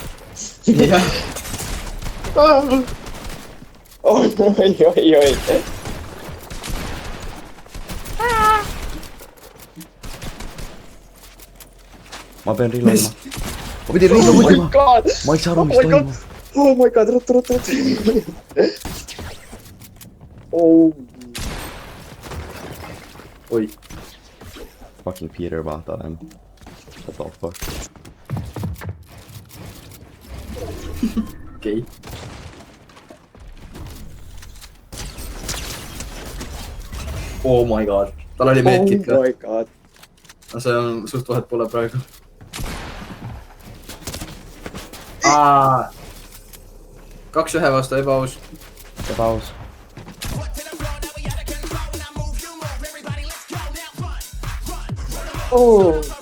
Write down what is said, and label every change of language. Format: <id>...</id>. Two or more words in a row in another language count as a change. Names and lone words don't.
<et>jah , oi . ma pean reloadima . ma pidin</et> <en>Oh my</en> <et>reloadima .</et> <en>god .</en> <et>ma ei saa aru ,</et> <en>Oh</en> <et>mis</et> <en>my god.</en> <et>toimub .</et> <en>Oh my god ,</en> <et>ruttu . Oh . oi , Fucking Peter vaata olen .</et> <en>What the fuck .</en> <et>okei .</et> <en>Oh my god ,</en> <et>tal oli medkit ka</et> <en>Oh , my god .</en> <et>aga see on suht vahet pole praegu . kaks ühe vastu ebaaus . ebaus . Oh .</et>